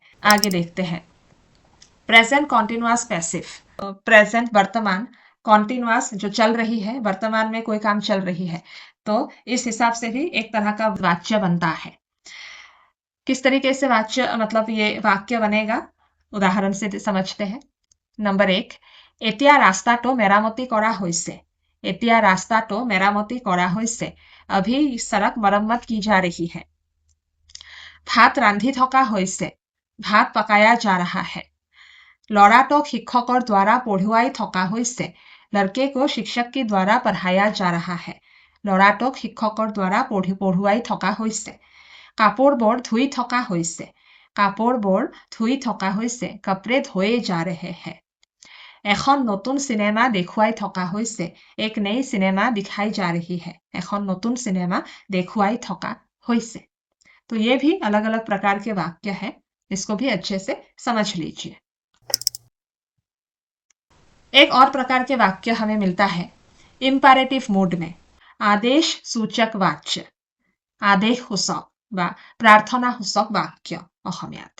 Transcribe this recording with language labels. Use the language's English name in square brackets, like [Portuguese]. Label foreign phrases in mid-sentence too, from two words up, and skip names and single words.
[Hindi] आगे देखते हैं, [English] present continuous passive. [Hindi] प्रेजेंट वर्तमान, कॉन्टिन्यूअस जो चल रही है, वर्तमान में कोई काम चल रही है, तो इस हिसाब से भी एक तरह का वाक्य बनता है। किस तरीके से वाक्य मतलब ये वाक्य बनेगा, उदाहरण से समझते हैं। नंबर 1, [Assamese] এতিয়া ৰাস্তাটো মেৰামতি কৰা হৈছে, এতিয়া ৰাস্তাটো মেৰামতি কৰা হৈছে, [Hindi] अभी सड़क मरम्मत की जा रही है। [Assamese] ভাত ৰান্ধি থকা হৈছে, ভাত [Hindi] पकाया जा रहा है। [Assamese] ল'ৰাটোক শিক্ষকৰ द्वारा পঢ়ুৱাই থকা হৈছে, [Hindi] लड़के को शिक्षक के द्वारा पढ़ाया जा रहा है। [Assamese] ল'ৰাটোক শিক্ষকৰ द्वारा পঢ়ুৱাই থকা হৈছে। কাপোৰবোৰ ধুই থকা হৈছে, কাপোৰবোৰ ধুই থকা হৈছে, [Hindi] कपड़े धोए जा रहे हैं। [Assamese] এখন নতুন সিনেমা দেখুৱাই থকা হৈছে, [Hindi] एक नई सिनेमा दिखाई जा रही है। [Assamese] এখন নতুন सिनेमा দেখুৱাই থকা হৈছে। [Hindi] तो ये भी अलग अलग प्रकार के वाक्य है, इसको भी अच्छे से समझ लीजिए। एक और प्रकार के वाक्य हमें मिलता है [English] imperative mode [Hindi] में, आदेश सूचक वाच्य, आदेश सूचक व प्रार्थना सूचक वाक्य অসমীয়াত।